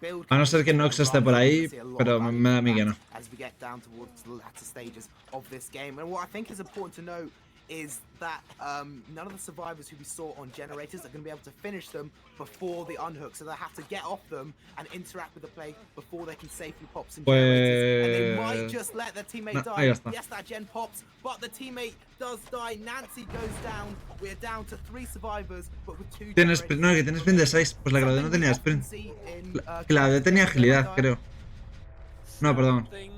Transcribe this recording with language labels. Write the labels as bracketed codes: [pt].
[es] A no ser que Nox esté por ahí, pero me da a mí que no. [en] Is that none of the survivors who we saw on generators are going to be able to finish them before the unhook, so they have to get off them and interact with the play before they can safely pop some generators. And they might just let their teammate die. Yes, that gen pops, but the teammate does die. Nancy goes down. We're down to 3 survivors, but with 2 generators. [es] No, que tiene sprint de 6. Pues la Claudia no tenía sprint. Claudia tenía agilidad, creo. No, perdón.